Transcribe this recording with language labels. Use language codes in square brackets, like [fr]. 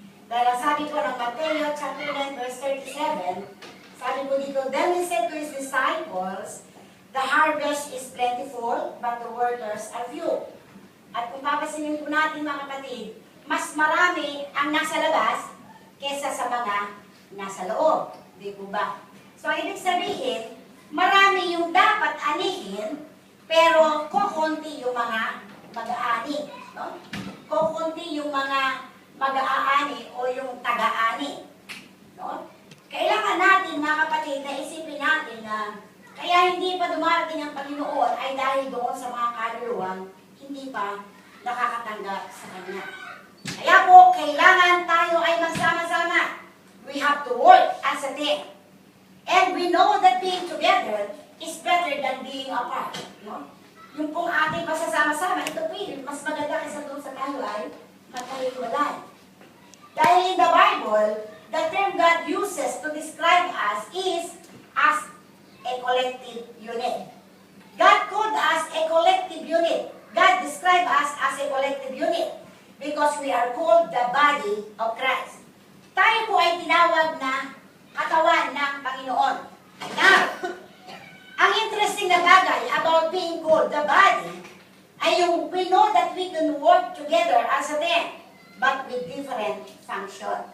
[en] Dahil sabi po ng Mateo chapter 9 verse 37, sabi po dito, then he said to his disciples, the harvest is plentiful, but the workers are few. [tl] At kung papasinin po natin mga kapatid, mas marami ang nasa labas kesa sa mga nasa loob. Di po ba? So, ibig sabihin, marami yung dapat anihin, pero kukunti yung mga mag-aani. No? Kukunti yung mga mag-aani o yung taga-ani. No? Kailangan natin, mga kapatid, na isipin natin na kaya hindi pa dumarating ang Panginoon ay dahil doon sa mga kaluluwang hindi pa nakakatanggap sa Kanya. Kaya po, kailangan tayo ay magsama-sama. [en] We have to work as a team. And we know that being together is better than being apart. No? [tl] Yung pong ating pasasama-sama, ito po mas maganda kaysa doon sa tayo ay magkahiwalay. [en] Dahil in the Bible, the term God uses to describe us is as a collective unit. God called us a collective unit. God described us as a collective unit because we are called the body of Christ. [tl] Tayo po ay tinawag na katawan ng Panginoon. [en] Now, ang interesting na bagay about being called the body ay yung we know that we can work together as a team but with different function.